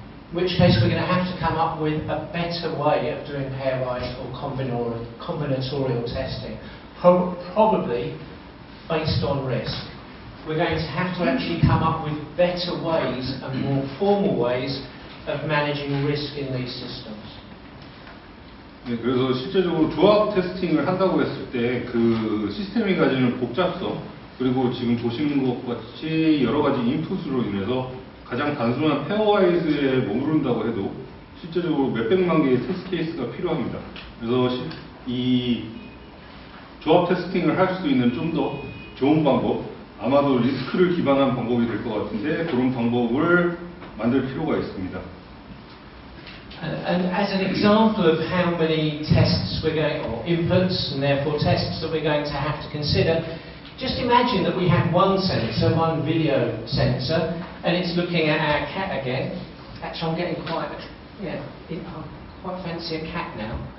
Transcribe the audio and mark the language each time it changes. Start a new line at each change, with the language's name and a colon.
English: In which case we're going to have to come up with a better way of doing pairwise or combinatorial testing, probably based on risk. We're going to have to actually come up with better ways and more formal ways of managing risk in these systems.
Korean: 네, 그래서 실제적으로 조합 테스팅을 한다고 했을 때 그 시스템이 가지는 복잡성 그리고 지금 보시는 것 같이 여러 가지 인풋으로 인해서 가장 단순한 페어와이즈에 머무른다고 해도 실제적으로 몇백만 개의 테스트 케이스가 필요합니다. 그래서 이 조합 테스팅을 할 수 있는 좀 더 좋은 방법, 아마도 리스크를 기반한 방법이 될 것 같은데 그런 방법을 만들 필요가 있습니다.
English: And as an example of how many tests we're going, or inputs and therefore tests that we're going to have to consider, just imagine that we have one sensor, one video sensor, and it's looking at our cat again. Actually, I'm getting quite, I quite fancy a cat now.